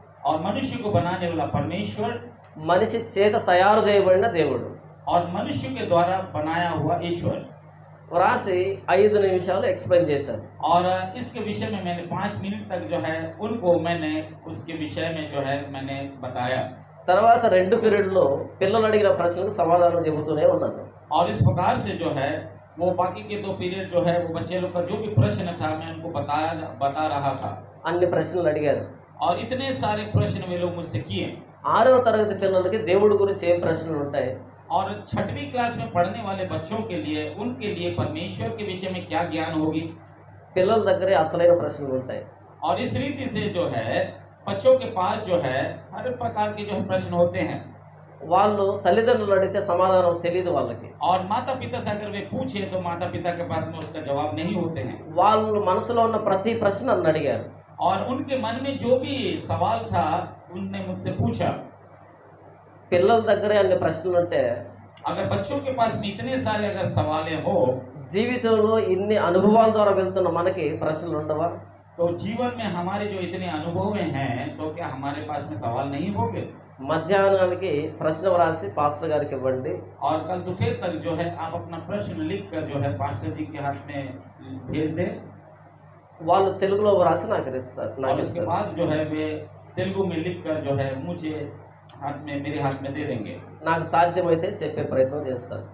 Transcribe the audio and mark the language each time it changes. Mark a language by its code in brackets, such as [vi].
[hi] और मनुष्य को बनाने वाला परमेश्वर, [te] మనిషి చేత తయారు చేయబడిన దేవుడు. [hi] और मनुष्य के द्वारा बनाया हुआ ईश्वर। [te] రాసి 5 నిమిషాలు ఎక్స్ప్లెయిన్ చేశాను. [hi] और इसके विषय में मैंने 5 मिनट तक जो है उनको मैंने उसके विषय में जो है मैंने बताया। [te] తర్వాత 2 పీరియడ్లో పిల్లలు అడిగిన ప్రశ్నలకు సమాధానం చెబుతూనే ఉన్నాను. [hi] और इस प्रकार से जो है वो बाकी के 2 पीरियड जो है वो बच्चे लोग का जो भी प्रश्न था मैं उनको बता रहा था। [te] అన్ని ప్రశ్నలు అడిగారు. [hi] और इतने सारे प्रश्न वे लोग मुझसे किए। [te] 6వ తరగతి పిల్లలకి దేవుడి గురించి ఏం ప్రశ్నలు ఉంటాయి? [hi] और 6वीं क्लास में पढ़ने वाले बच्चों के लिए उनके लिए परमेश्वर के विषय में क्या ज्ञान होगी। [te] పిల్లల దగ్గరే అసలైన ప్రశ్నలు ఉంటాయి. [hi] और इस रीति से जो है बच्चों के पास जो है हर प्रकार के जो है प्रश्न होते हैं। [te] వాళ్ళు తల్లిదండ్రులు అడిగితే సమాధానం తెలియదు వాళ్ళకి. [hi] और माता पिता से अगर वे पूछे तो माता पिता के पास में उसका जवाब नहीं होते हैं। [te] వాళ్ళు మనసులో ఉన్న ప్రతి ప్రశ్న నన్ను అడిగారు. [hi] और उनके मन में जो भी सवाल था उनने मुझसे पूछा। [te] పిల్లల దగ్గరే అన్ని ప్రశ్నలు ఉంటే [hi] अगर बच्चों के पास में इतने सारे अगर सवालें हो [te] జీవితంలో ఇన్ని అనుభవాల ద్వారా వెళ్తున్న మనకి ప్రశ్నలు ఉండవా? [hi] तो जीवन में हमारे जो इतने अनुभव हैं तो क्या हमारे पास में सवाल नहीं होंगे। [te] మధ్యాహ్నానికి ప్రశ్న వ్రాసి పాస్టర్ గారికి ఇవ్వండి. [hi] और कल दोपहर तक जो है आप अपना प्रश्न लिख कर जो है पास्टर जी के हाथ में भेज दें। [te] వాళ్ళు తెలుగులో వ్రాసి నాకు ఇస్తారు. [hi] और उसके बाद जो है वे तेलुगु में लिख कर जो है मुझे मेरे हाथ में दे देंगे। [te] నాకు సాధ్యమైతే చెప్పే ప్రయత్నం చేస్తాను.